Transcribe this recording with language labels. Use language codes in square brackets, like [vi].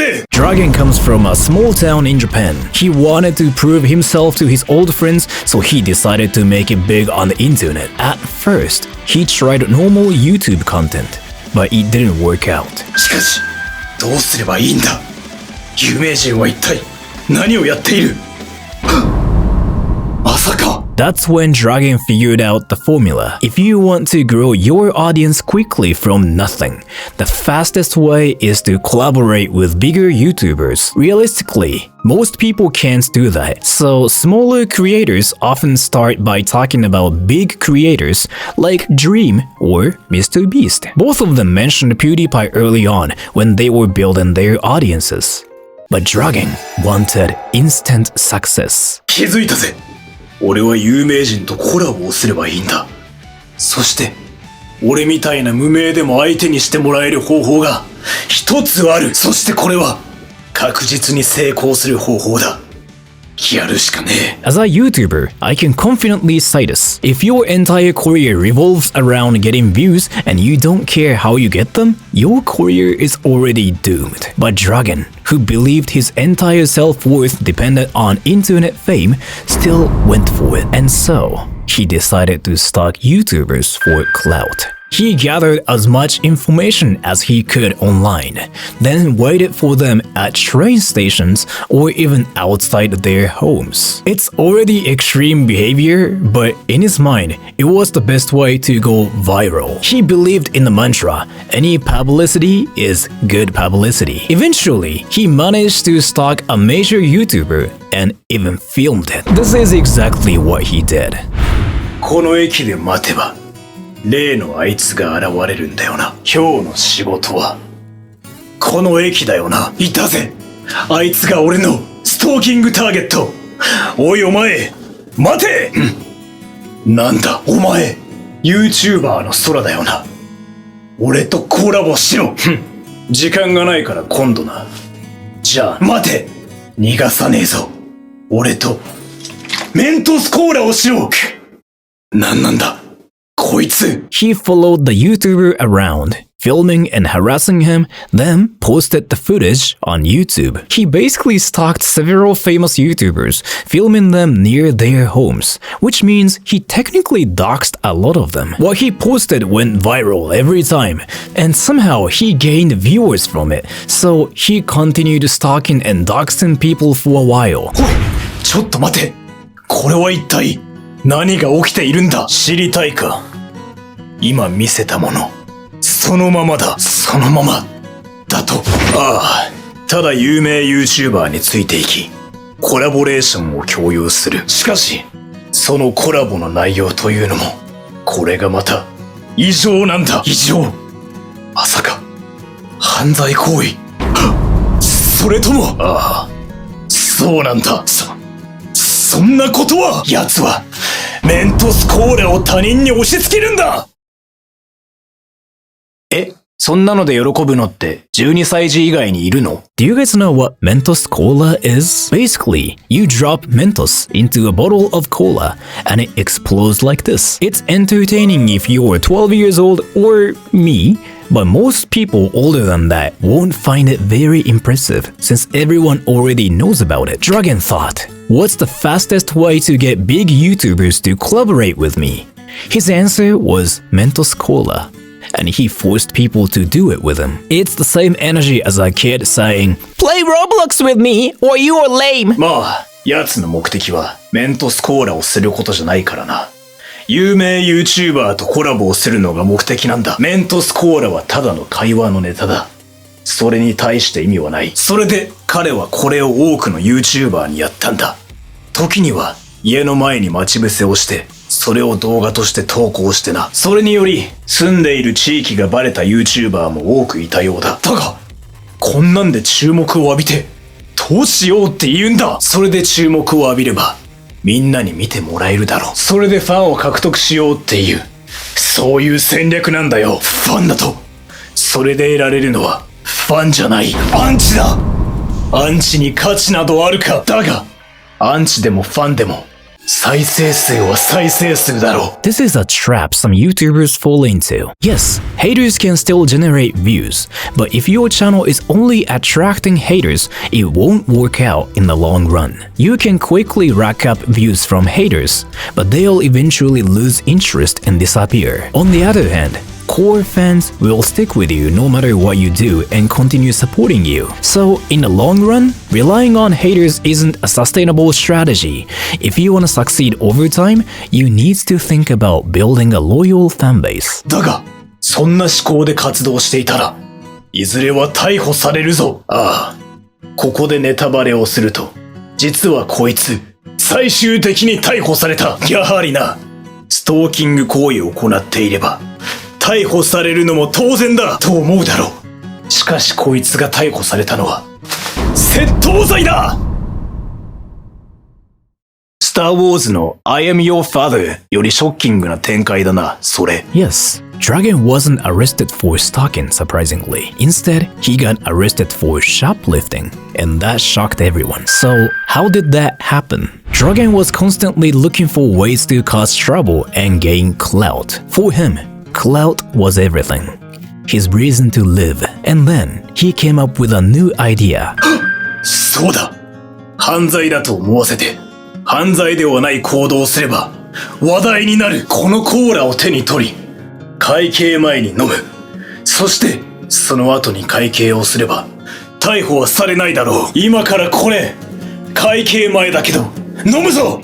[en] Dragon comes from a small town in Japan. He wanted to prove himself to his old friends, so he decided to make it big on the internet. At first, he tried normal YouTube content, but it didn't work out. [ja] しかし、どうすればいいんだ。有名人は一体何をやっている。まさか。 [en] That's when Dragon figured out the formula. If you want to grow your audience quickly from nothing, the fastest way is to collaborate with bigger YouTubers. Realistically, most people can't do that. So smaller creators often start by talking about big creators like Dream or Mr. Beast. Both of them mentioned PewDiePie early on when they were building their audiences. But Dragon wanted instant success. [ja] 気づいたぜ。俺は有名人とコラボをすればいいんだ。そして俺みたいな無名でも相手にしてもらえる方法が一つある。そしてこれは確実に成功する方法だ。やるしかねえ。 [en] As a YouTuber, I can confidently say this. If your entire career revolves around getting views and you don't care how you get them, your career is already doomed. But Dragon, who believed his entire self-worth depended on internet fame, still went for it. And so, he decided to stalk YouTubers for clout. He gathered as much information as he could online, then waited for them at train stations or even outside their homes. It's already extreme behavior, but in his mind, it was the best way to go viral. He believed in the mantra, any publicity is good publicity. Eventually, he managed to stalk a major YouTuber and even filmed it. This is exactly what he did. [ja] この駅で待てば例のあいつが現れるんだよな。今日の仕事はこの駅だよな。いたぜ、あいつが俺のストーキングターゲット。おいお前、待て。なんだお前、 YouTuber の空だよな。俺とコラボしろ。時間がないから今度な。じゃあ待て、逃がさねえぞ。俺とメントスコーラをしろ。なんなんだこいつ。 [en] He followed the YouTuber around, filming and harassing him, then posted the footage on YouTube. He basically stalked several famous YouTubers, filming them near their homes, which means he technically doxed a lot of them. What he posted went viral every time, and somehow he gained viewers from it, so he continued stalking and doxing people for a while. [ja] おい、ちょっと待て。これは一体何が起きているんだ。知りたいか。今見せたもの、そのままだ。そのままだと。ああ、ただ有名 YouTuber についていき、コラボレーションを共有する。しかし、そのコラボの内容というのも、これがまた異常なんだ。異常。まさか犯罪行為。それとも、ああ、そうなんだ。そんなことは。奴はメントスコーラを他人に押し付けるんだ。そんなので喜ぶのって12歳児以外にいるの? [en] Do you guys know what Mentos Cola is? Basically, you drop Mentos into a bottle of cola and it explodes like this. It's entertaining if you're 12 years old or me, but most people older than that won't find it very impressive since everyone already knows about it. Dragon thought, what's the fastest way to get big YouTubers to collaborate with me? His answer was Mentos Cola. And he forced people to do it with him. It's the same energy as a kid saying, "Play Roblox with me or you are lame." [ja] まあ、奴の目的はメントスコーラをすることじゃないからな。有名 YouTuber とコラボをするのが目的なんだ。メントスコーラはただの会話のネタだ。それに対して意味はない。それで彼はこれを多くの YouTuber にやったんだ。時には家の前に待ち伏せをして、それを動画として投稿してな。それにより住んでいる地域がバレた YouTuber も多くいたようだ。だが、こんなんで注目を浴びてどうしようって言うんだ。それで注目を浴びればみんなに見てもらえるだろう。それでファンを獲得しようっていう、そういう戦略なんだよ。ファンだとそれで得られるのはファンじゃないアンチだ。アンチに価値などあるか。だがアンチでもファンでも再生数は再生数だろう。 [en] This is a trap some YouTubers fall into. Yes, haters can still generate views, but if your channel is only attracting haters, it won't work out in the long run. You can quickly rack up views from haters, but they'll eventually lose interest and disappear. On the other hand, core fans will stick with you no matter what you do and continue supporting you. So, in the long run, relying on haters isn't a sustainable strategy. If you want to succeed over time, you need to think about building a loyal fan base. [ja] だが、そんな思考で活動していたら、いずれは逮捕されるぞ。ああ、ここでネタバレをすると、実はこいつ、最終的に逮捕された。やはりな、ストーキング行為を行っていれば、逮捕されるのも当然だと思うだろう。しかしこいつが逮捕されたのは窃盗罪だ。スター・ウォーズの [en] I am your father [ja] よりショッキングな展開だな、それ。 [en] Yes, Dragon wasn't arrested for stalking, surprisingly. Instead, he got arrested for shoplifting, and that shocked everyone. So, how did that happen? Dragon was constantly looking for ways to cause trouble and gain clout. For him, clout was everything. His reason to live. And then, he came up with a new idea. [ja] そうだ。犯罪だと思わせて、犯罪ではない行動をすれば、話題になる。このコーラを手に取り、会計前に飲む。そして、その後に会計をすれば、逮捕はされないだろう。今からこれ、会計前だけど、飲むぞ!